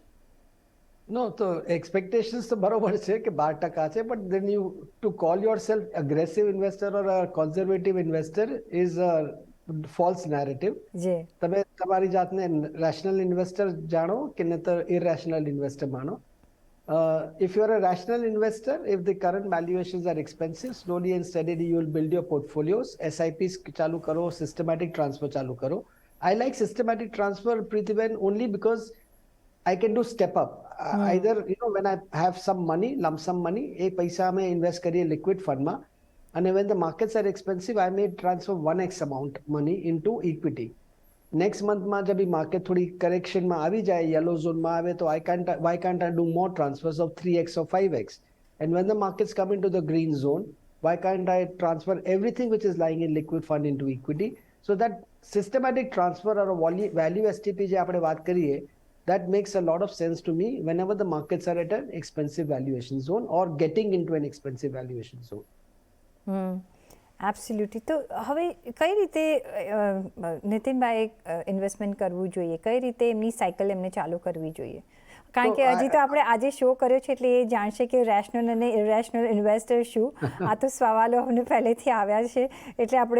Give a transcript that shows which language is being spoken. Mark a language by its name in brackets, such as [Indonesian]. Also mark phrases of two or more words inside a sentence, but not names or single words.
[English] નો, [Gujarati] તો એક્સપેક્ટેશન્સ તો બરોબર છે કે 12% છે, [English] but then you to call yourself aggressive investor or conservative investor is a false narrative. [Gujarati] તમે તમારી જાતને [English] rational investor [Gujarati] જાણો કે નહીતર [English] irrational investor [Gujarati] માનો. [English] If you're a rational investor, if the current valuations are expensive, slowly and steadily you will build your portfolios. SIPs [Gujarati] ચાલુ કરો, [English] systematic transfer [Gujarati] ચાલુ કરો. [English] I like systematic transfer, Pritiben, only because I can do step up. Either, when I have some money, lump sum money, [Hindi] एक पैसा में इन्वेस्ट करिए [English] liquid fund ma, and when the markets are expensive, I may transfer 1x amount money into equity. Next month [Gujarati] માં જબ માર્કેટ થોડી કરેક્શનમાં આવી જાય, યલો ઝોનમાં આવે, તો [English] why can't I do more transfers of 3x or 5x? And when the markets come into the green zone, why can't I transfer everything which is lying in liquid fund into equity? So that systematic transfer or a value STP [Gujarati] જે આપણે વાત કરીએ, [English] that makes a lot of sense to me whenever the markets are at an expensive valuation zone or getting into an expensive valuation zone. [Gujarati] એબ્સોલ્યુટલી. તો હવે કઈ રીતે નીતિનભાઈ ઇન્વેસ્ટમેન્ટ કરવું જોઈએ? કઈ રીતે એમની સાયકલ એમને ચાલુ કરવી જોઈએ? કારણ કે હજી તો આપણે આજે શો કર્યો છે એટલે એ જાણશે કે રેશનલ અને ઇરેશનલ ઇન્વેસ્ટર શું. આ તો સવાલો અમને પહેલેથી આવ્યા છે એટલે આપણે